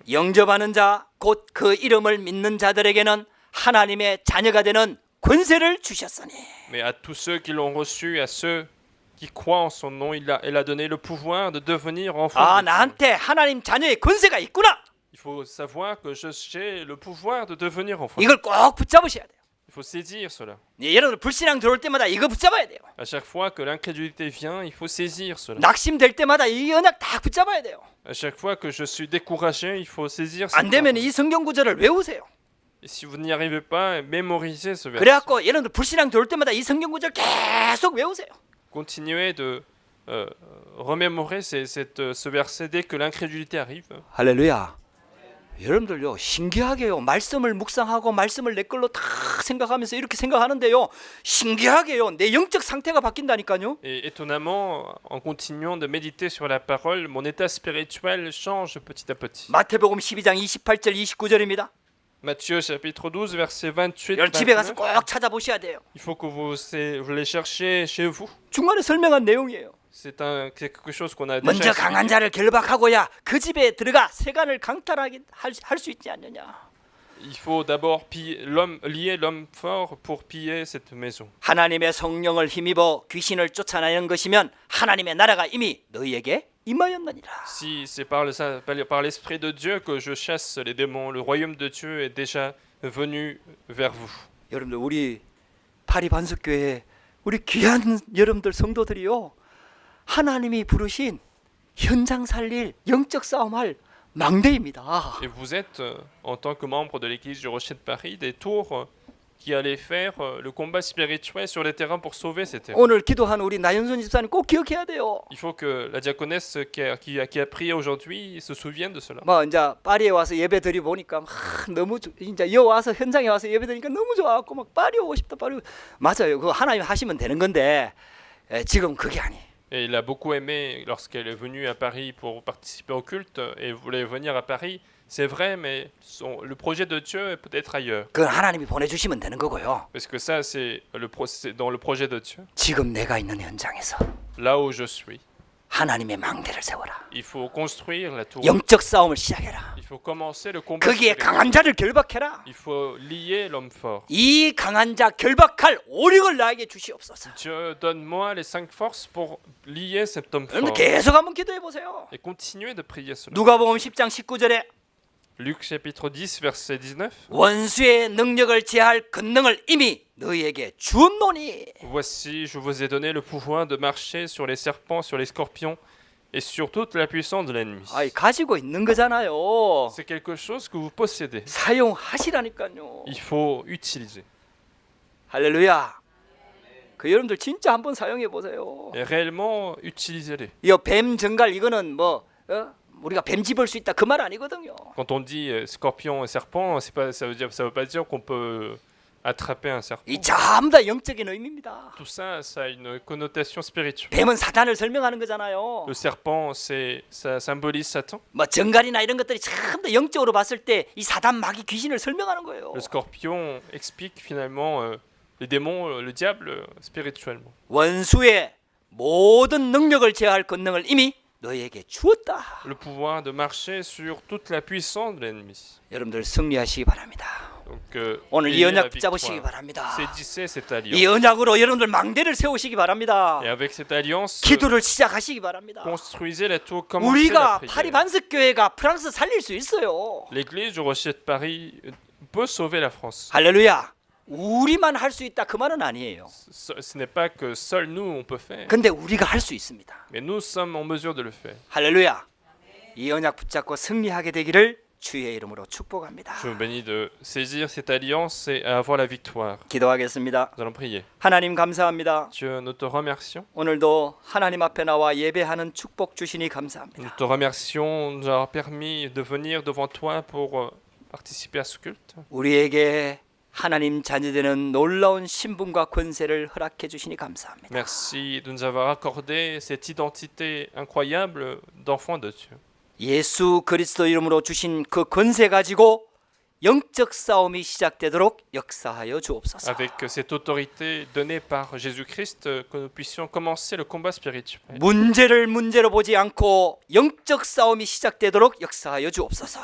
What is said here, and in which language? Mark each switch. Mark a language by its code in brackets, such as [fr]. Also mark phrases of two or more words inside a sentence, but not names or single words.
[ko] 영접하는 자, 곧 그 이름을 믿는 자들에게는 하나님의 자녀가 되는 권세를 주셨으니. [fr] Mais à tous ceux qui l'ont reçu, à ceux qui croient en son nom, elle a donné le pouvoir de devenir enfants [ko] 아, [fr] de Dieu. [ko] 나한테 하나님 자녀의 권세가 있구나. [fr] Il faut savoir que j'ai le pouvoir de devenir enfant. [ko] 이걸 꼭 붙잡으셔야 돼요. [fr] Il faut saisir cela. [ko] 네, 여러분들 불신앙 들어올 때마다 이거 붙잡아야 돼요. [fr] À chaque fois que l'incrédulité vient, il faut saisir cela. [ko] 낙심될 때마다 이 언약 다 붙잡아야 돼요. [fr] À chaque fois que je suis découragé, il faut saisir [ko] 안 [fr] cette [ko] 되면 [fr] parole. [ko] 이 성경 구절을 외우세요. [fr] Et si vous n'y arrivez pas, mémorisez ce verset. [ko] 그래갖고 여러분들 불신앙 들어올 때마다 이 성경 구절 계속 외우세요. [fr] Continuez de remémorer ce verset dès que l'incrédulité arrive. [ko] 할렐루야. 여러분들요 신기하게요 말씀을 묵상하고 말씀을 내 걸로 다 생각하면서 이렇게 생각하는데요 신기하게요 내 영적 상태가 바뀐다니까요. [fr] Et étonnamment, en continuant de méditer sur la parole, mon état spirituel change petit à petit. [ko] 마태복음 12장 28절 29절입니다. [fr] Matthieu chapitre 12, verset 28. [ko] 여러분 집에 가서 29. 꼭 찾아보셔야 돼요. [fr] Il faut que vous les cherchiez chez vous. [ko] 중간에 설명한 내용이에요. [fr] C'est quelque chose qu'on a déjà [ko] 먼저 [fr] expliqué. [ko] 강한 자를 결박하고야 그 집에 들어가 세간을 강탈하게 할 수 있지 않느냐. [fr] Il faut d'abord lier l'homme fort pour piller cette maison. [ko] 하나님의 성령을 힘입어 귀신을 쫓아내는 것이면 하나님의 나라가 이미 너희에게 임하였느니라. [fr] Si c'est par l'Esprit de Dieu que je chasse les démons, le royaume de Dieu est déjà venu vers vous. [ko] 여러분들 우리 파리 반석교회 우리 귀한 여러분들 성도들이요 하나님이 부르신 현장 살릴 영적 싸움할 망대입니다. [fr] Et vous êtes, en tant que membre de l'église du Rocher de Paris, des tours qui allaient faire le combat spirituel sur les terrains pour sauver ces terrains. [ko] 오늘 기도한 우리 나윤선 집사님 꼭 기억해야 돼요. [fr] Il faut que la diaconesse qui a prié aujourd'hui se souvienne de cela. [ko] 뭐 이제 파리에 와서 예배 드리 보니까 너무 이제 여 와서 현장에 와서 예배 드리니까 너무 좋아갖고 막 파리 오고 싶다 파리. 맞아요. 그거 하나님 하시면 되는 건데 지금 그게 아니에요. [fr] Et il a beaucoup aimé lorsqu'elle est venue à Paris pour participer au culte et voulait venir à Paris. C'est vrai, mais le projet de Dieu est peut-être ailleurs. [ko] 그건 하나님이 보내주시면 되는 거고요. [fr] Parce que ça, c'est dans le projet de Dieu. [ko] 지금 내가 있는 현장에서 [fr] Là où je suis, [ko] 하나님의 망대를 세워라. [fr] il faut construire la tour. [ko] 영적 싸움을 시작해라. [fr] Il faut commencer le combat. [ko] 거기에 [fr] spirituel. [ko] 강한 자를 결박해라. [fr] Il faut lier l'homme fort. [ko] 이 강한 자 결박할 오력을 나에게 주시옵소서. [fr] Dieu, donne-moi les 5 forces pour lier cet homme [ko] 여러분 [fr] fort. [ko] 계속 한번 기도해 보세요. [fr] Et continuez de prier cela. [ko] 누가복음 10장 19절에 [fr] Luc chapitre 10, verset 19. [ko] 원수의 능력을 제할 권능을 이미 너희에게 주었노니. [fr] Voici, je vous ai donné le pouvoir de marcher sur les serpents, sur les scorpions et sur toute la puissance de l'ennemi. [ko] 아이 가지고 있는 거잖아요. [fr] C'est quelque chose que vous possédez. [ko] 사용하시라니까요. [fr] Il faut utiliser. [ko] 할렐루야. 그 여러분들 진짜 한번 사용해 보세요. [fr] Et réellement, utilisez-les. [ko] 이 뱀 정갈 이거는 뭐 우리가 뱀 집을 수 있다 그 말 아니거든요. [fr] Quand on dit scorpion et serpent, c'est pas, ça veut pas dire qu'on peut attraper un serpent. [ko] 이 전부 다 영적인 의미입니다. [fr] Tout ça, ça a une connotation spirituelle. [ko] 뱀은 사탄을 설명하는 거잖아요. [fr] Le serpent, ça symbolise Satan. [ko] 뭐 정갈이나 이런 것들이 전부 다 영적으로 봤을 때 이 사단 마귀 귀신을 설명하는 거예요. [fr] Le scorpion explique finalement les démons, le diable spirituellement. [ko] 원수의 모든 능력을 제어할 권능을 이미 너에게 주었다. [fr] Le pouvoir de marcher sur toute la puissance de l'ennemi. [ko] 여러분들 승리하시기 바랍니다. [fr] Donc, [ko] 오늘 이 [fr] ayez la [ko] 언약 붙잡으시기 [fr] victoire. [ko] 바랍니다. [fr] Saisissez cette [ko] 이 [fr] alliance. [ko] 언약으로 여러분들 망대를 세우시기 바랍니다. [fr] Et avec cette alliance, [ko] 기도를 시작하시기 바랍니다. [fr] construisez la tour, commencez la [ko] 우리가 [fr] prière. [ko] 파리 반석교회가 프랑스 살릴 수 있어요. [fr] L'église du Rocher de Paris peut sauver la France. [ko] 할렐루야. 우리만 할 수 있다 그 말은 아니에요. [fr] Ce n'est pas que seul nous on peut faire, [ko] 근데 우리가 할 수 있습니다. [fr] mais nous sommes en mesure de le faire. [ko] 할렐루야. 이 언약 붙잡고 승리하게 되기를 주의 이름으로 축복합니다. [fr] Je vous bénis de saisir cette alliance et à avoir la victoire. [ko] 기도하겠습니다. [fr] Nous allons prier. [ko] 하나님 감사합니다. [fr] Dieu, nous te remercions. [ko] 오늘도 하나님 앞에 나와 예배하는 축복 주시니 감사합니다. [fr] Nous te remercions de nous avoir permis de venir devant toi pour participer à ce culte. [ko] 우리에게 하나님 자녀되는 놀라운 신분과 권세를 허락해 주시니 감사합니다. [fr] Merci de nous avoir accordé cette identité incroyable d'enfant de Dieu. [ko] 예수 그리스도 이름으로 주신 그 권세 가지고 영적 싸움이 시작되도록 역사하여 주옵소서. [fr] Avec cette autorité donnée par Jésus-Christ, que nous puissions commencer le combat spirituel. [ko] 문제를 문제로 보지 않고 영적 싸움이 시작되도록 역사하여 주옵소서.